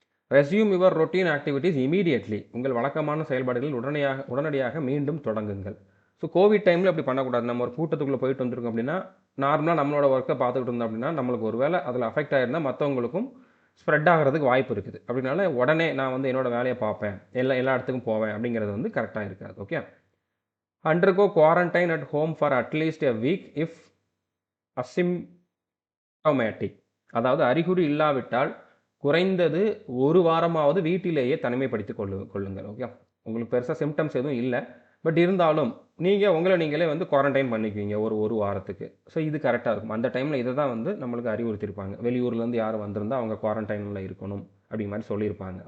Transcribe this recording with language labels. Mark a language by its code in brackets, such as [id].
[en] Resume your routine activities immediately. [ta] உங்கள் வழக்கமான செயல்பாடுகள் உடனடியாக மீண்டும் தொடங்குங்கள். ஸோ கோவிட் டைமில் அப்படி பண்ணக்கூடாது. நம்ம ஒரு கூட்டத்துக்குள்ளே போயிட்டு வந்துருக்கோம் அப்படின்னா நார்மலாக நம்மளோட ஒர்க்கை பார்த்துக்கிட்டு இருந்தோம் அப்படின்னா நம்மளுக்கு ஒரு வேளை அதில் அஃபெக்ட் ஆகிருந்தால் மற்றவங்களுக்கும் ஸ்ப்ரெட் ஆகிறதுக்கு வாய்ப்பு இருக்குது. அப்படினால உடனே நான் வந்து என்னோடய வேலையை பார்ப்பேன், எல்லா இடத்துக்கும் போவேன் அப்படிங்கிறது வந்து கரெக்டாக இருக்காது. Okay, [en] Undergo quarantine at home for at least a week if asymptomatic. [ta] அதாவது அறிகுறி இல்லாவிட்டால் குறைந்தது ஒரு வாரமாவது வீட்டிலேயே தனிமைப்படுத்திக் கொள்ளுங்கள். ஓகே, உங்களுக்கு பெருசாக சிம்டம்ஸ் எதுவும் இல்லை, பட் இருந்தாலும் நீங்கள் உங்களை நீங்களே வந்து குவாரண்டைன் பண்ணிக்குவீங்க ஒரு வாரத்துக்கு. ஸோ இது கரெக்டாக இருக்கும். அந்த டைமில் இதை தான் வந்து நம்மளுக்கு அறிவுறுத்தியிருப்பாங்க. வெளியூர்லேருந்து யாரும் வந்திருந்தால் அவங்க குவாரண்டைனில் இருக்கணும் அப்படி மாதிரி சொல்லியிருப்பாங்க.